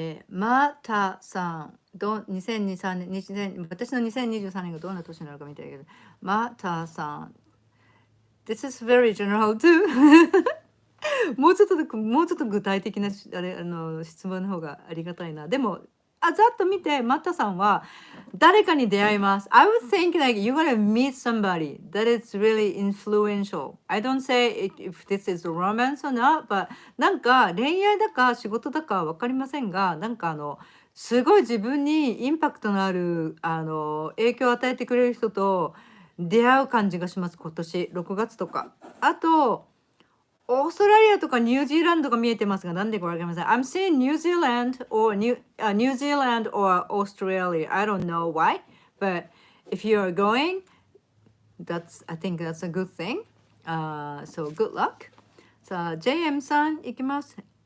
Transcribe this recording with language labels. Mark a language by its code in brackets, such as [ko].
[ja] またさん、2023年、私の2023年がどんな年になるかみたいだけど、またさん、 [en] This is very general too. [ja] もうちょっと具体的な質問の方がありがたいな。でも、ざっと見て、マッタさんは誰かに出会います。 [en] I would think like you're gonna meet somebody that is really influential. I don't say if this is romance or not, but [ja] なんか恋愛だか仕事だかわかりませんが、なんかすごい自分にインパクトのある影響を与えてくれる人と出会う感じがします。今年6月とか。あとオーストラリアとかニュージーランドが見えてますが、なんでかわかりません。 [en] I'm seeing New Zealand or New Zealand or Australia. I don't know why, but if you are going, I think that's a good thing. So good luck. [ja] さあ、JM さんいきます。